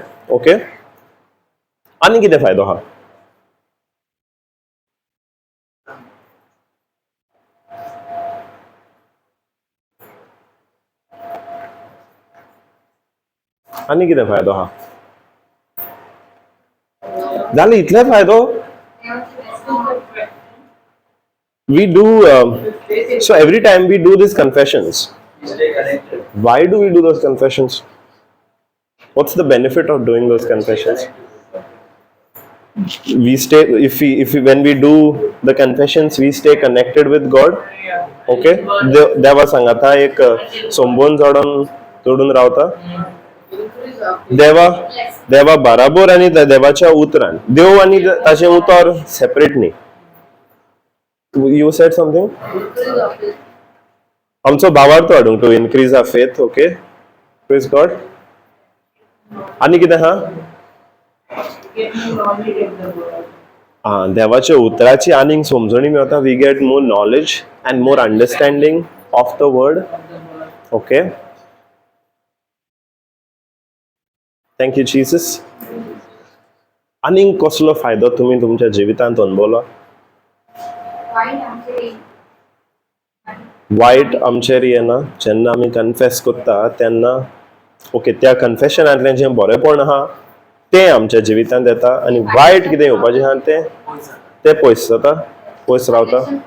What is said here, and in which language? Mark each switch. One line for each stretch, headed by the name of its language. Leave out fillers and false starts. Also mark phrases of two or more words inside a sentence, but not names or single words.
Konkani: ओके, आनी कितें फायदो आहा? आनी कितें फायदो आहा? जालें, इतले फायदो?
English: We do so every time we do these confessions. Why do we do those confessions? What's the benefit of doing those confessions? We stay if we when we do the confessions we stay connected with God.
Konkani: Okay, देवा सांगाता एक सोंबोन जोडून रावता. देवा बराबर आनी देवाच्या उतरान. देव आनी ताचें उतर सेपरेट न्ही.
English: You said something?
Konkani: आमचो भावार्थ वाडूंक
English: to increase our faith. Okay, praise God.
Konkani: आनी कितें आहा? देवाच्या उतराची आनीक समजणी मेवता.
English: We get more knowledge and more understanding of the Word. Okay, thank you Jesus.
Konkani: आनीक कसलो फायदो तुमी तुमच्या जिवितांत अनुभवलो? वायट आमचेर येना जेन्ना आमी कन्फेस करता तेन्ना. ओके, त्या कन्फेशनांतलें जें बरेंपण आहा तें आमच्या जिवितांत येता आनी वायट कितें येवपाचें आहा तें पयस जाता, पयस रावता.